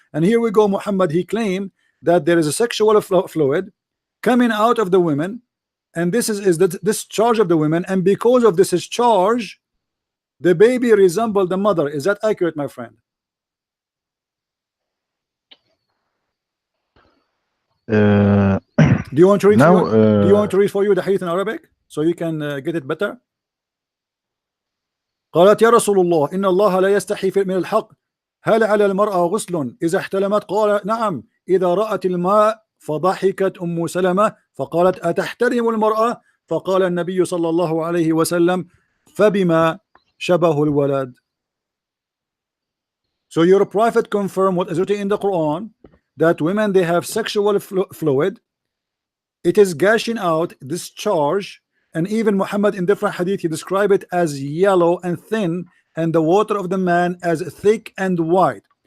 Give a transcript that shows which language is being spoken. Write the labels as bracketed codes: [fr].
[en] And here we go, Muhammad he claimed that there is a sexual fluid coming out of the women, and this is the discharge of the women, and because of this discharge the baby resembled the mother. Is that accurate, my friend? Do you want to read now, do you want to read for you the hadith in Arabic so you can get it better? [ar] قالت يا رسول الله إن الله لا يستحي من الحق هل على المرأة غسل إذا احتلمت؟ قال نعم إذا رأت الماء فضحكت أم سلمة فقالت أتحترم المرأة؟ فقال النبي صلى الله عليه وسلم فبما شبه الولد. [en] So your prophet confirmed what is written in the Quran, that women, they have sexual fluid, it is gushing out, discharge, and even Muhammad in different hadith he described it as yellow and thin, and the water of the man as thick and white.